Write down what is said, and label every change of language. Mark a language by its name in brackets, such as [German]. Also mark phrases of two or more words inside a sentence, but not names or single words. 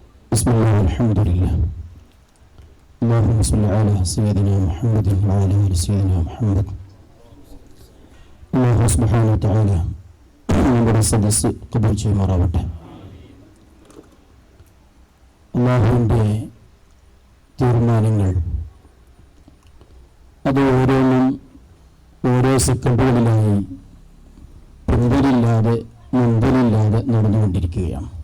[Arabic] بسم الله والحمد لله. اللهم صل على سيدنا محمد وعلى آل سيدنا محمد. الله سبحانه وتعالى [Malayalam] നമ്മുടെ സദസ്സ് ഖബൂൽ ചെയ്യുമാറാവട്ടെ. അല്ലാഹുവിൻ്റെ തീരുമാനങ്ങൾ അത് ഓരോന്നും ഓരോ സെക്കൻഡുകളിലായി പിന്തിരില്ലാതെ മുൻപിലില്ലാതെ നടന്നുകൊണ്ടിരിക്കുകയാണ്.